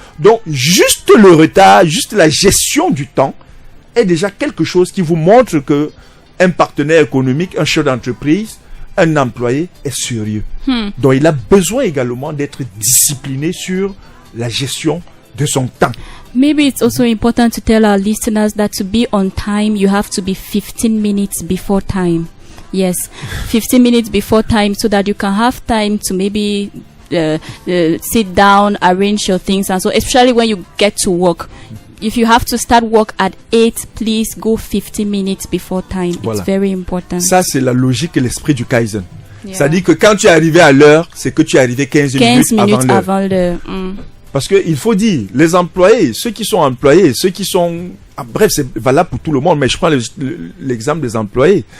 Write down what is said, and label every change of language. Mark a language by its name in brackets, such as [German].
[French] Donc, juste le retard, juste la gestion du temps est déjà quelque chose qui vous montre que un partenaire économique, un chef d'entreprise, un employé est sérieux. Donc, il a besoin également d'être discipliné sur la gestion de son temps. [English] Maybe it's also important to tell our listeners that to be on time, you have to be 15 minutes before time. Yes, 15 minutes before time so that you can have time to maybe sit down, arrange your things, and so especially when you get to work. If you have to start work at 8, please go 15 minutes before time. [French] Voilà. [English] It's very important. [French] Ça, c'est la logique et l'esprit du Kaizen. C'est-à-dire que quand tu es arrivé à l'heure, c'est que tu es arrivé 15 minutes avant l'heure. Parce que il faut dire, les employés, ceux qui sont employés, ceux qui sont... bref, c'est valable pour tout le monde, mais je prends l'exemple des employés.